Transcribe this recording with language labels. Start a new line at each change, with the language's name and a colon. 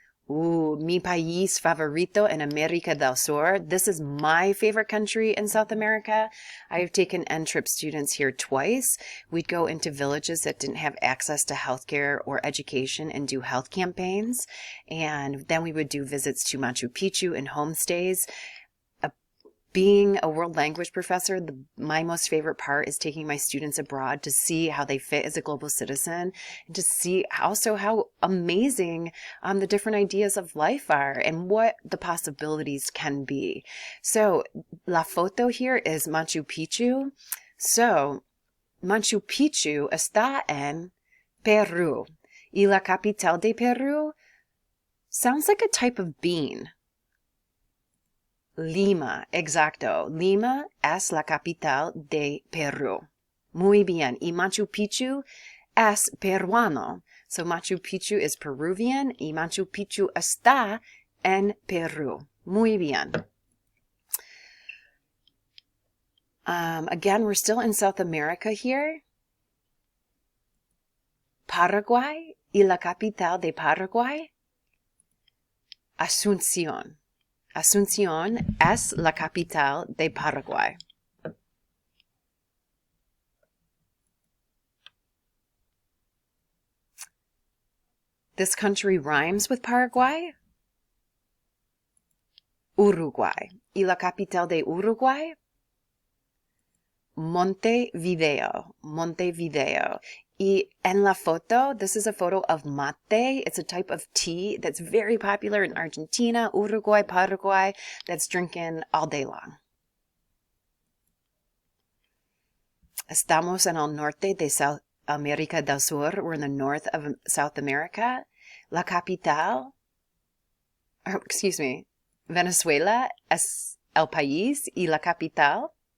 Spanish: Mi país favorito en América del Sur.
English: This is my favorite country in South America. I have taken N-Trip students here twice. We'd go into villages that didn't have access to healthcare or education and do health campaigns. And then we would do visits to Machu Picchu and homestays. Being a world language professor, my most favorite part is taking my students abroad to see how they fit as a global citizen, and to see also how amazing the different ideas of life are and what the possibilities can be. So
Spanish: la foto
English: here is Machu Picchu.
Spanish: So Machu Picchu está en Peru. Y la capital de Peru
English: sounds like a type of bean.
Spanish: Lima, exacto. Lima es la capital de Perú. Muy bien. Y Machu Picchu es peruano.
English: So Machu Picchu is Peruvian
Spanish: y Machu Picchu está en Perú. Muy bien.
English: Again, we're still in South America here.
Spanish: Paraguay y la capital de Paraguay? Asunción. Asunción es la capital de Paraguay.
English: This country rhymes with Paraguay.
Spanish: Uruguay. ¿Y la capital de Uruguay? Montevideo.
English: Montevideo.
Spanish: Y en la foto,
English: this is a photo of mate. It's a type of tea that's very popular in Argentina, Uruguay, Paraguay, that's drinking all day long.
Spanish: Estamos en el norte de South America del Sur.
English: We're in the north of South America.
Spanish: La capital, Venezuela es el país y la capital.